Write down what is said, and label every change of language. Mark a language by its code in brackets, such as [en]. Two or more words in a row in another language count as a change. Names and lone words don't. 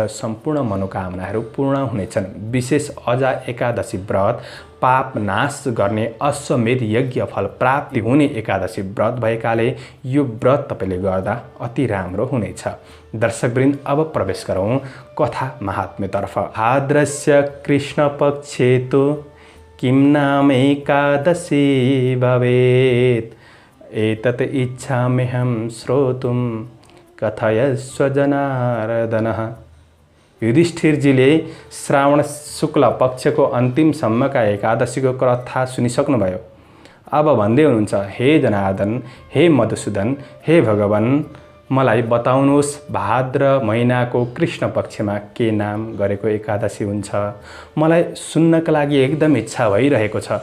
[ne] सम्पूर्ण मनोकामनाहरू पूर्ण हुनेछन्। विशेष अजा एकादशी व्रत पाप नाश गर्ने अश्वमेध यज्ञ फल प्राप्ति हुने एकादशी व्रत भएकाले यो व्रत तपाईँले गर्दा अति राम्रो हुनेछ। दर्शकवृन्द, अब प्रवेश गरौँ कथा महात्म्यतर्फ। [sa] भाद्रस्य कृष्ण पक्षे तो किं नाम एकादशी भवेत्, एतत् इच्छाम्यहं श्रोतुं कथयस्व जनार्दनः। [ne] युधिष्ठिरजीले श्रावण शुक्ल पक्षको अन्तिमसम्मका एकादशीको कथा सुनिसक्नुभयो। अब भन्दै हुनुहुन्छ, हे जनार्दन, हे मधुसूदन, हे भगवान, मलाई बताउनुहोस् भाद्र महिनाको कृष्ण पक्षमा के नाम गरेको एकादशी हुन्छ। मलाई सुन्नका लागि एकदम इच्छा भइरहेको छ।